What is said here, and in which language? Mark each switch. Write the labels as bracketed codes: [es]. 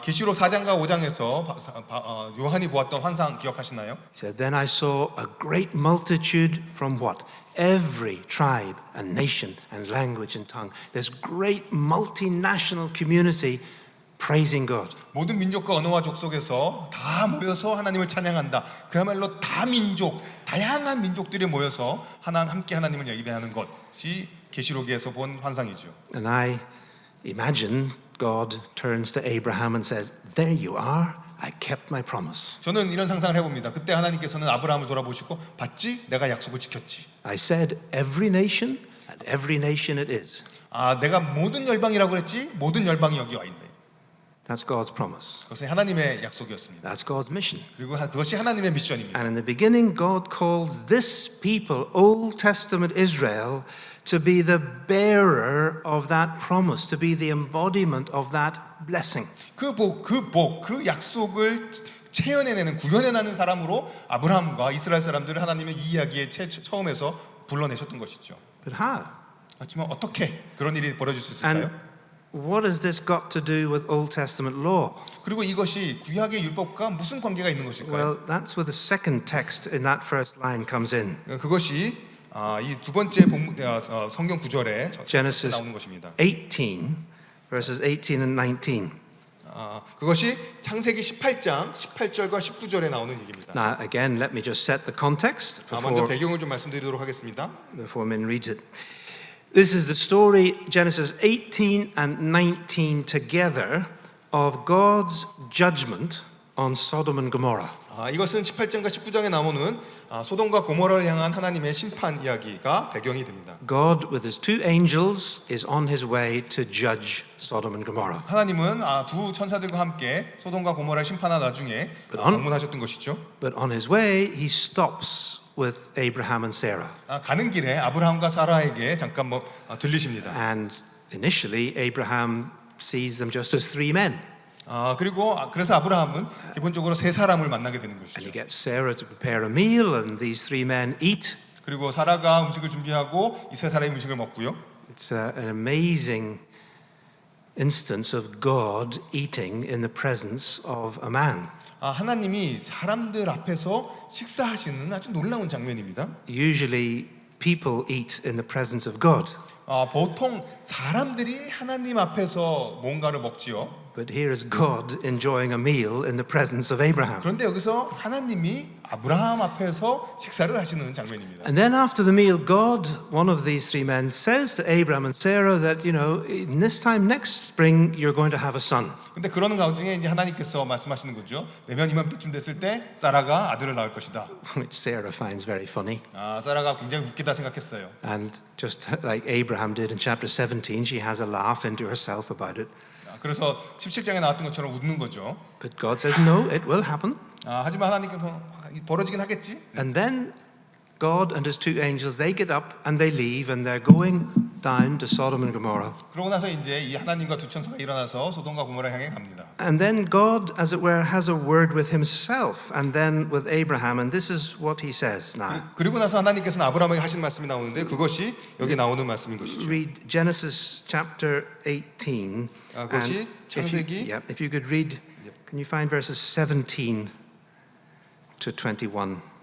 [ko] 계시록 4장과 5장에서 요한이 보았던 환상 기억하시나요? [en] He said, Then I saw a great multitude from what? Every tribe and nation and language and tongue. This great multinational community praising God. [ko] 모든 민족과 언어와 족속에서 다 모여서 하나님을 찬양한다. 그야말로 다민족, 다양한 민족들이 모여서 함께 하나님을 예배하는 것이 계시록에서 본 환상이죠. [en] And I imagine God turns to Abraham and says, There you are. I kept my promise. [ko] 저는 이런 상상을 해봅니다. 그때 하나님께서는 아브라함을 돌아보시고 봤지? 내가 약속을 지켰지. [en] I said every nation and every nation it is. [ko] 내가 모든 열방이라고 그랬지? 모든 열방이 여기 와 있네. [en] That's God's promise. [ko] 그것은 하나님의 약속이었습니다. [en] That's God's mission. [ko] 그리고 그것이 하나님의 미션입니다. [en] And in the beginning, God calls this people, Old Testament Israel, to be the bearer of that promise, to be the embodiment of that blessing. [ko] 그 약속을 체현해내는, 구현해내는 사람으로 아브라함과 이스라엘 사람들을 하나님의 이 이야기의 처음에서 불러내셨던 것이죠. [en] But how? [ko] 하지만 어떻게 그런 일이 벌어질 수 있을까요? [en] And what has this got to do with Old Testament law? [ko] 그리고 이것이 구약의 율법과 무슨 관계가 있는 것일까요? [en] Well, that's where the second text in that first line comes in. [ko] 그것이 이 두 번째 성경 구절에 [en] Genesis [ko] 나오는 것입니다. [en] 18, verses 18 and 19. [ko] 그것이 창세기 18장 18절과 19절에 나오는 얘기입니다. [en] Now, again, let me just set the context [ko] 먼저 배경을 좀 말씀드리도록 하겠습니다. [en] before Min reads it. This is the story, Genesis 18 and 19 together, of God's judgment on Sodom and Gomorrah. [ko] 이것은 18장과 19장에 나오는 소돔과 고모라를 향한 하나님의 심판 이야기가 배경이 됩니다. [en] God, with his two angels, is on his way to judge Sodom and Gomorrah. [ko] 하나님은 두 천사들과 함께 소돔과 고모라를 심판한 나중에 방문하셨던 것이죠. [en] But on his way, he stops with Abraham and Sarah. [ko] 가는 길에 아브라함과 사라에게 잠깐 들리십니다. [en] And initially, Abraham sees them just as three men. [ko] 그래서 아브라함은 기본적으로 세 사람을 만나게 되는 [en] And he [ko] 것이죠. [en] gets Sarah to prepare a meal, and these three men eat. [ko] 그리고 사라가 음식을 준비하고 이 세 사람이 음식을 먹고요. [en] It's an amazing instance of God eating in the presence of a man. [ko] 하나님이 사람들 앞에서 식사하시는 아주 놀라운 장면입니다. [en] Usually people eat in the presence of God. [ko] 보통 사람들이 하나님 앞에서 뭔가를 먹지요. [en] But here is God enjoying a meal in the presence of Abraham. [ko] 그런데 여기서 하나님이 아브라함 앞에서 식사를 하시는 장면입니다. [en] And then after the meal, God, one of these three men, says to Abraham and Sarah that, in this time next spring, you're going to have a son. [ko] 근데 그러는 가운데 이제 하나님께서 말씀하시는 거죠. 내년 이맘때쯤 됐을 때 사라가 아들을 낳을 것이다. [en] Which Sarah finds very funny. [ko] 사라가 굉장히 웃기다 생각했어요. [en] And just like Abraham did in chapter 17, she has a laugh into herself about it. [ko] 그래서 17장에 나왔던 것처럼 웃는 거죠. [en] But God says, no, it will happen. [ko] 하지만 하나님께서 벌어지긴 하겠지. [en] And then God and his two angels, they get up and they leave and they're going down to Sodom and Gomorrah. [ko] 그러고 나서 이제 이 하나님과 두 천사가 일어나서 소돔과 고모라 향해 갑니다. [en] And then God, as it were, has a word with himself and then with Abraham, and this is what he says now. [ko] 그리고 나서 하나님께서는 아브라함에게 하신 말씀이 나오는데 그것이 여기 나오는 말씀인 것이죠. [en] Read Genesis chapter 18. [ko] 그것이 창세기. [en] If you could read, can you find verses 17 to 21?